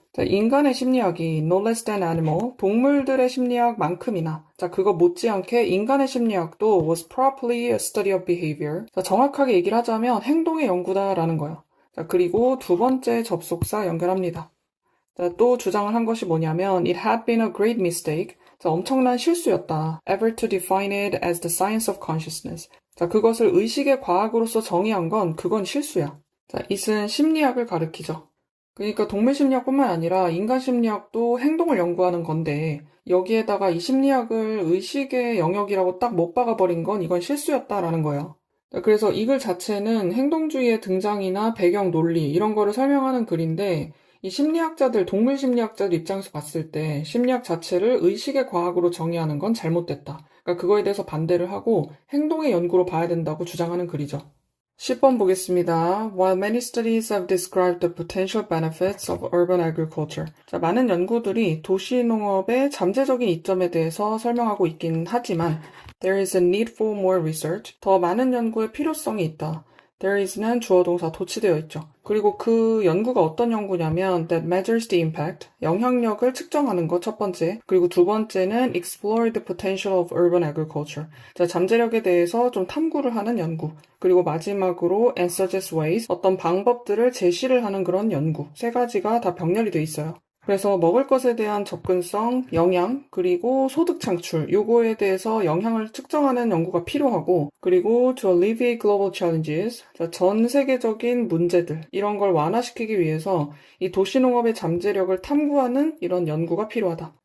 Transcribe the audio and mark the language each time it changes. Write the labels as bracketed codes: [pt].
[ko] 자, 인간의 심리학이 [en] no less than animal, [ko] 동물들의 심리학만큼이나 자, 그거 못지않게 인간의 심리학도 [en] was properly a study of behavior. [ko] 자, 정확하게 얘기를 하자면 행동의 연구다라는 거예요. 자, 그리고 두 번째 접속사 연결합니다. 자, 또 주장을 한 것이 뭐냐면 [en] it had been a great mistake. [ko] 자, 엄청난 실수였다. [en] ever to define it as the science of consciousness. [ko] 자, 그것을 의식의 과학으로서 정의한 건 그건 실수야. 자, it은 심리학을 가리키죠. 그러니까 동물 심리학뿐만 아니라 인간 심리학도 행동을 연구하는 건데 여기에다가 이 심리학을 의식의 영역이라고 딱 못 박아버린 건 이건 실수였다라는 거예요. 그래서 이 글 자체는 행동주의의 등장이나 배경 논리 이런 거를 설명하는 글인데 이 심리학자들, 동물 심리학자들 입장에서 봤을 때 심리학 자체를 의식의 과학으로 정의하는 건 잘못됐다. 그러니까 그거에 대해서 반대를 하고 행동의 연구로 봐야 된다고 주장하는 글이죠. 10번 보겠습니다. [en] While many studies have described the potential benefits of urban agriculture. [ko] 자, 많은 연구들이 도시 농업의 잠재적인 이점에 대해서 설명하고 있긴 하지만 [en] there is a need for more research. [ko] 더 많은 연구의 필요성이 있다. There is는 주어 동사 도치되어 있죠. 그리고 그 연구가 어떤 연구냐면 [en] that measures the impact, [ko] 영향력을 측정하는 것 첫 번째. 그리고 두 번째는 [en] explore the potential of urban agriculture. [ko] 자, 잠재력에 대해서 좀 탐구를 하는 연구. 그리고 마지막으로 [en] and suggest ways, [ko] 어떤 방법들을 제시를 하는 그런 연구. 세 가지가 다 병렬이 돼 있어요. 그래서 먹을 것에 대한 접근성, 영양, 그리고 소득 창출, 요거에 대해서 영향을 측정하는 연구가 필요하고, 그리고 [en] to alleviate global challenges, [ko] 전 세계적인 문제들, 이런 걸 완화시키기 위해서 이 도시농업의 잠재력을 탐구하는 이런 연구가 필요하다.